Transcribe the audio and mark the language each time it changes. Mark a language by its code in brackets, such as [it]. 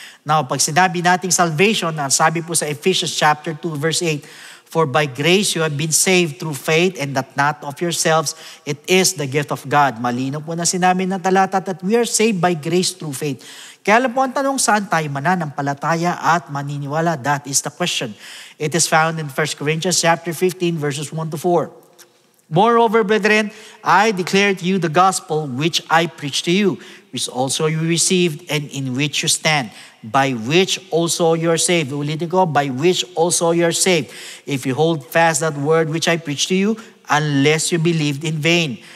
[en] Now, [tl] pag sinabi nating [en] salvation, [tl] sabi po sa [en] Ephesians chapter 2 verse 8, for by grace you have been saved through faith and that not of yourselves, it is the gift of God. [tl] Malinaw po na sinabi ng talata [en] that we are saved by grace through faith. [tl] Kaya alam po ang tanong, saan tayo mananampalataya at maniniwala? [en] That is the question. It is found in 1 Corinthians chapter 15 verses 1 to 4. Moreover, brethren, I declare to you the gospel which I preach to you, which also you received and in which you stand, by which also you are saved. [tl] Ulitin ko, [en] by which also you are saved, if you hold fast that word which I preach to you, unless you believed in vain.